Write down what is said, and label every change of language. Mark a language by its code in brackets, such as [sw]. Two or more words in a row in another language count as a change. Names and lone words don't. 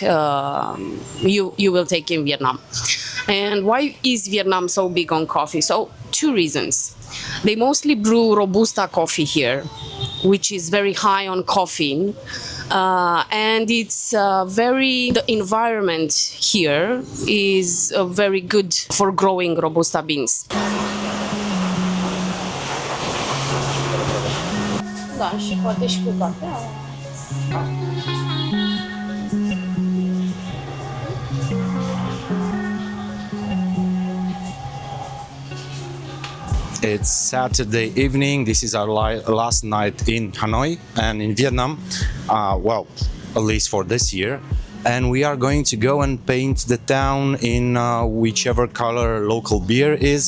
[en] You will take in Vietnam. And why is Vietnam so big on coffee? So 2 reasons. They mostly brew Robusta coffee here. which is very high on caffeine. And it's the environment here is very good for growing Robusta beans. [ro] Da, și poate și cu cafea. [en] It's Saturday evening. This is our last night in Hanoi and in Vietnam. Well, at least for this year. And we are going to go and paint the town in whichever color local beer is.